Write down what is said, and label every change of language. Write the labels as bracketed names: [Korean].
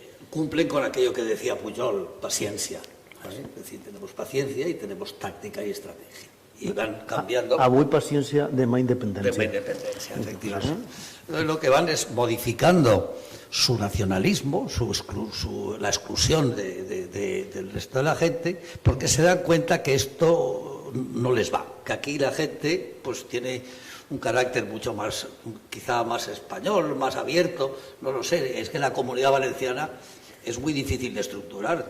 [Spanish] Cumplen con aquello que decía Pujol, paciencia. Es decir, tenemos paciencia y tenemos táctica y estrategia. Y van cambiando. [Catalan] Avui paciència, demà independència. Demà independència, efectivamente. [Spanish] Lo que van es modificando su nacionalismo, la exclusión del resto de la gente, porque se dan cuenta que esto no les va, que aquí la gente pues tiene un carácter mucho más, quizá más español, más abierto, no lo sé, es que la Comunidad Valenciana es muy difícil de estructurar.